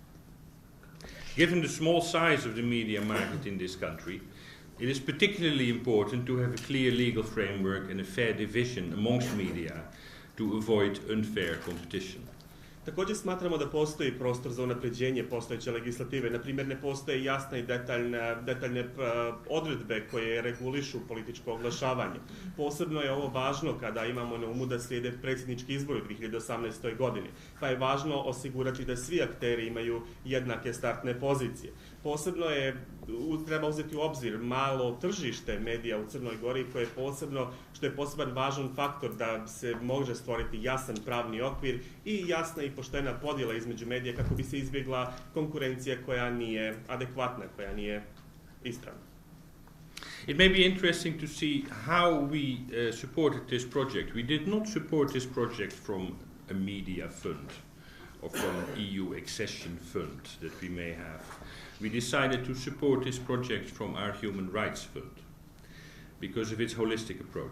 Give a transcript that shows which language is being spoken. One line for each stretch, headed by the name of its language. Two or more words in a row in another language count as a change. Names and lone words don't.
English: Given the small size of the media market in this country, it is particularly important to have a clear legal framework and a fair division amongst media to avoid unfair competition.
Serbian: Također smatramo da postoji prostor za unapređenje postojeće legislative. Na primjer, ne postoje jasne i detaljne odredbe koje regulišu političko oglašavanje. Posebno je ovo važno kada imamo na umu da slijede predsjednički izbori u 2018. godini, pa je važno osigurati da svi akteri imaju jednake startne pozicije. Posebno treba uzeti u obzir malo tržište medija u Crnoj Gori što je poseban važan faktor da se može stvoriti jasan pravni okvir i jasna i poštena podjela između medija kako bi se izbjegla konkurencija koja nije adekvatna, koja nije ispravna.
English: It may be interesting to see how we supported this project. We did not support this project from a media fund or from an EU accession fund that we may have. We decided to support this project from our Human Rights Fund because of its holistic approach.